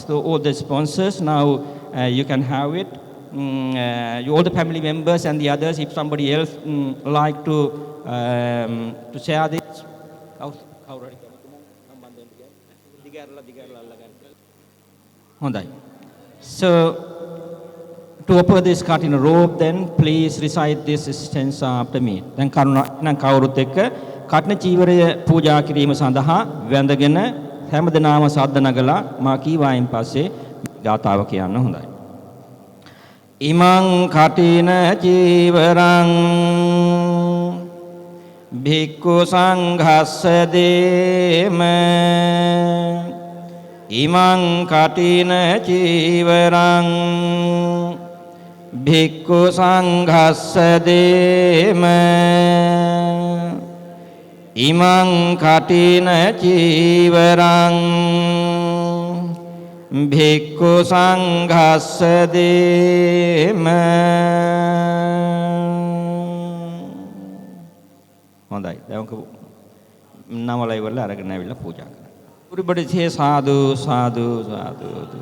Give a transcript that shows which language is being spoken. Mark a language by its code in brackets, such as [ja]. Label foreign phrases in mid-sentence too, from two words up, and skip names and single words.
[en] So all the sponsors, now you can have it. All the family members and the others, if somebody else like to share this. So to offer this Kathina robe, then please recite this stanza after me. [si] Then කවුරුත් එක්ක කඨින චීවරය පූජා කිරීම සඳහා වැඳගෙන හැමදෙනාම සද්ද නගලා මා කීවායින් පස්සේ ගාථාව කියන්න හොඳයි. [pi] ඉමං කඨින චීවරං භික්ඛු සංඝස්ස දේම ඉමං කඨින චීවරං භික්ඛු සංඝස්ස දේම ඉමං කඨින චීවරං භික්ඛු සංඝස්ස දේම. [si] හොඳයි. දැන් නමල ඉවරලා අරගෙන ආවිල්ලා පූජා කරන්න. [en] everybody say [pi] sadhu sadhu sadhu.